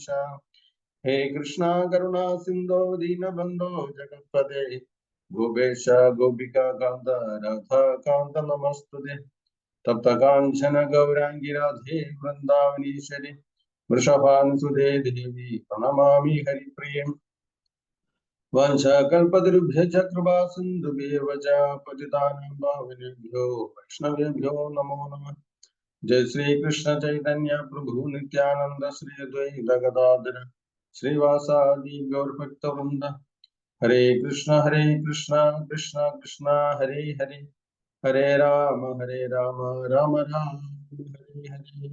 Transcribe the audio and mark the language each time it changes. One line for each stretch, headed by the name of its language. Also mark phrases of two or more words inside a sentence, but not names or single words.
Sanskrit: ഹേ കൃഷ്ണ കരുണാ സിന്ധോ ദീനബന്ധോ ജഗത്പദേ ഗോപേശ ഗോപിക കാന്ത രാധാ കാന്ത നമസ്തുതേ. തപ്തകാഞ്ചന ഗൗരാംഗി രാധേ വൃന്ദാവനീശ്വരി വൃഷഭാനുസുതേ ദേവി പ്രണമാമി ഹരിപ്രിയം. വംശകൽപതരുഭ്യശ്ച കൃപാ സിന്ധുഭ്യവ ച പതിതാനാം പാവനേഭ്യോ വൈഷ്ണവേഭ്യോ നമോ നമഃ. ജയ ശ്രീ കൃഷ്ണ ചൈതന്യ പ്രഭു നിത്യാനന്ദ ശ്രീ അദ്വൈത ഗദാധര ശ്രീവാസാദി ഗൗരഭക്തവൃന്ദ. ഹരേ കൃഷ്ണ കൃഷ്ണ കൃഷ്ണ ഹരേ ഹരേ, ഹരേ രാമ രാമ രാമ ഹരേ ഹരേ.